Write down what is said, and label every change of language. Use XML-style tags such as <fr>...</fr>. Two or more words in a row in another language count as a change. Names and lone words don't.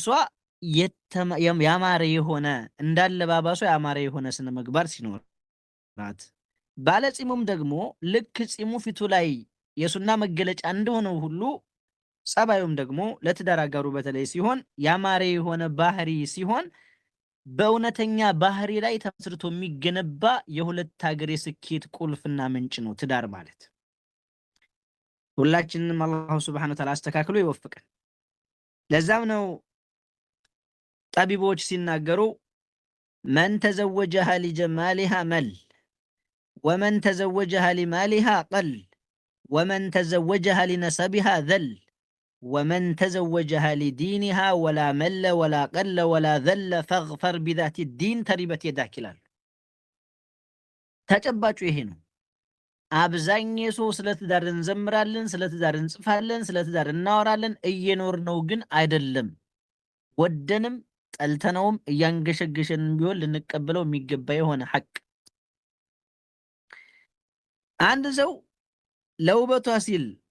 <am>ያማረ የሆነ እንዳለባባሷ ያማረ የሆነ ስነ ምግባር ሲኖራት፣ ባለፂሙም ደግሞ ልክ ፂሙ ፊቱ ላይ የሱና መገለጫ እንደሆነው ሁሉ ጸባዩም ደግሞ ለትዳር አጋሩ በተለይ ሲሆን ያማረ የሆነ ባህሪ ሲሆን በእውነተኛ ባህሪ ላይ ተመስርቶ የሚገነባ የሁለት ሀገር የስኬት ቁልፍና ምንጭ ነው ትዳር ማለት። ሁላችንንም</am> <ar>الله سبحانه وتعالى</ar> <am>አስተካክሎ ይወፍቀን። ለዛም ነው ጠቢቦች ሲናገሩ</am> <ar>من تزوجها لجمالها مل ومن تزوجها لمالها قل ومن تزوجها لنسبها ذل ومن تزوجها لدينها ولا مل ولا قل ولا ذل فاظفر بذات الدين تربت يداك</ar> <am>ይላሉ። ተጨባጩ ይሄ ነው። አብዛኛው ሰው ስለ ትዳር እንዘምራለን፣ ስለ ትዳር እንጽፋለን፣ ስለ ትዳር እናወራለን፣ እየኖርነው ግን አይደለም። ወደንም ጠልተነውም እያንገሸገሸንም ቢሆን ልንቀበለው የሚገባ የሆነ ሐቅ። አንድ ሰው ለውበቷ ሲል</am>